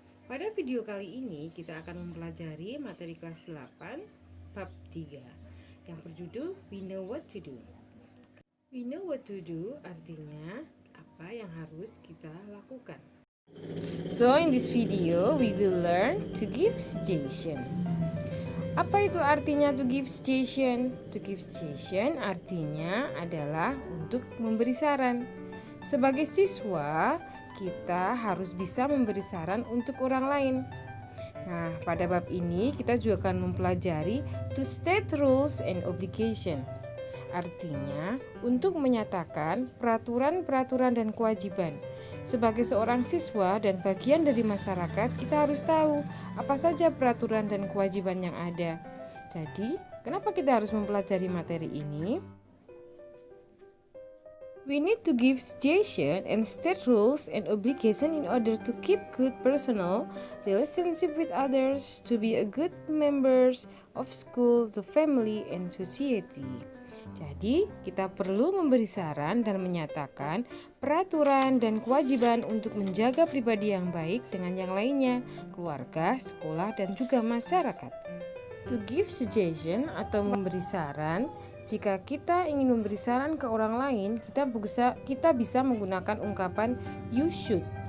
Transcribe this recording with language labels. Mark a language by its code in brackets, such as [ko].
[id] Pada video kali ini kita akan mempelajari materi kelas 8 bab 3 yang berjudul We Know What to Do. [en] We know what to do [id] artinya apa yang harus kita lakukan. [en] So in this video we will learn to give suggestion. [id] Apa itu artinya [en] to give suggestion? To give suggestion [id] artinya adalah untuk memberi saran. Sebagai siswa, kita harus bisa memberi saran untuk orang lain. Nah, pada bab ini kita juga akan mempelajari [en] to state rules and obligation. [id] Artinya, untuk menyatakan peraturan-peraturan dan kewajiban. Sebagai seorang siswa dan bagian dari masyarakat, kita harus tahu apa saja peraturan dan kewajiban yang ada. Jadi, kenapa kita harus mempelajari materi ini? [en] We need to give suggestion and state rules and obligation in order to keep good personal relationship with others, to be a good members of school, the family, and society. [id] Jadi, kita perlu memberi saran dan menyatakan peraturan dan kewajiban untuk menjaga pribadi yang baik dengan yang lainnya, keluarga, sekolah, dan juga masyarakat. [en] To give suggestion [id] atau memberi saran, jika kita ingin memberi saran ke orang lain, kita bisa menggunakan ungkapan [en] you should.